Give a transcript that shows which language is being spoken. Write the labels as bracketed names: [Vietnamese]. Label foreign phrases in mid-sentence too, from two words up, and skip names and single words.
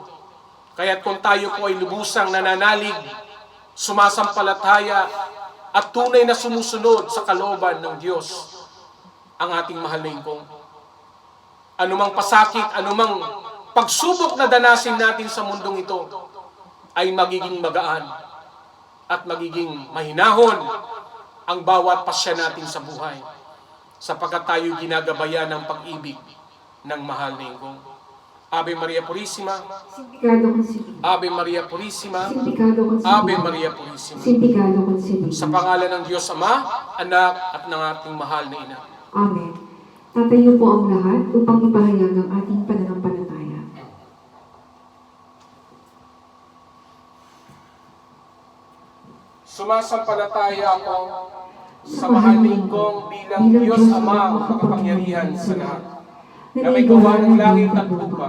[Filipino] Kaya kung tayo po ay lubusang nananalig, sumasampalataya, at tunay na sumusunod sa kalooban ng Diyos, ang ating mahal na ingkong, anumang pasakit, anumang pagsubok na danasin natin sa mundong ito, ay magiging magaan at magiging mahinahon ang bawat pasya natin sa buhay, sapagkat tayo ginagabayan ng pag-ibig ng mahal na ingkong. [Spanish] Ave Maria Purísima, sin pecado concebido, Ave Maria Purísima, sin pecado concebido, Ave Maria Purísima. sin pecado concebido. [Filipino] Sa pangalan ng Diyos Ama, Anak, at ng ating mahal na Ina. Amen. Tatayo po ang lahat upang ipahayag ang ating pananampalataya. Sumasampalataya ako sa mahalin kong bilang Diyos Ama ang makapangyarihan sa lahat, na may gawa ng langit at lupa,